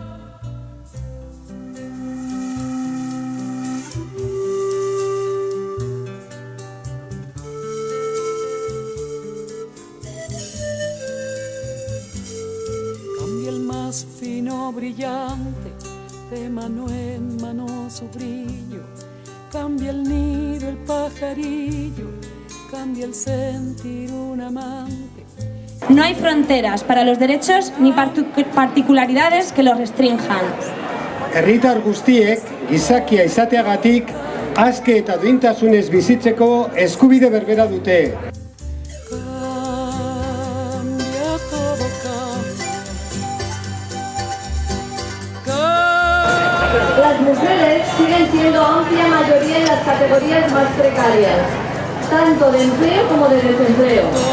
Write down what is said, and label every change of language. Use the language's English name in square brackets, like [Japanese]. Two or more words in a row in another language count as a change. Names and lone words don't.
[Spanish] Fino, brillante, de mano en mano su brillo, cambia el nido, el pajarillo, cambia el sentir un amante. No hay fronteras para los derechos ni particularidades que los restrinjan. [Basque] Herritar guztiek, gizakia izateagatik, aske eta duintasunez bizitzeko eskubide berbera dute. [Spanish] Las mujeres siguen siendo amplia mayoría en las categorías más precarias, tanto de empleo como de desempleo.